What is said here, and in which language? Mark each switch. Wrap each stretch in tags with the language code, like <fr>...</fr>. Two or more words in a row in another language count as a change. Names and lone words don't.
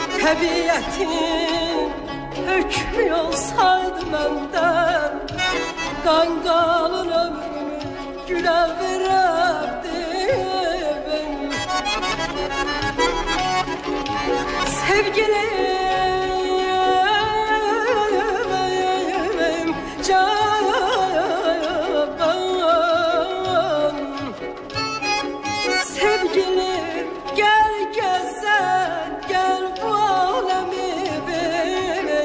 <az>Təbiətin hökmü olsaydı məndən, qan qalın ömrümü gülə verərdim.</az> <tr>Sevgilim, canım, sevgilim, gel gelsen, gel bu alemi bil.</tr>